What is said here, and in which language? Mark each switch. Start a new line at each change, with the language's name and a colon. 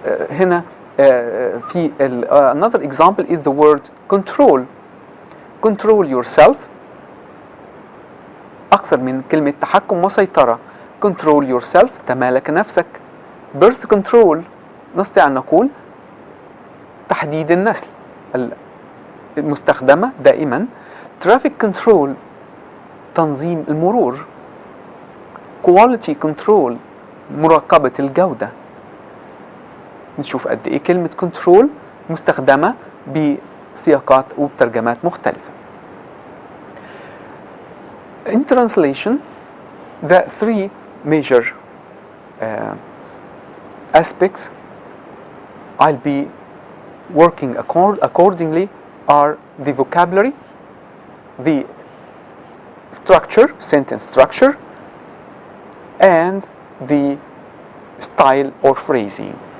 Arabic: هنا في
English: another example is the word control. control yourself
Arabic: أكثر من كلمة تحكم وسيطرة.
English: control yourself
Arabic: تمالك نفسك.
English: birth control
Arabic: نستطيع أن نقول تحديد النسل، المستخدمة دائما.
English: traffic control
Arabic: تنظيم المرور.
English: quality control
Arabic: مراقبة الجودة. نشوف قد إيه كلمة control مستخدمة بسياقات وبترجمات مختلفة.
English: In translation, the three major aspects I'll be working accordingly are the vocabulary, the structure, sentence structure, and the style or phrasing.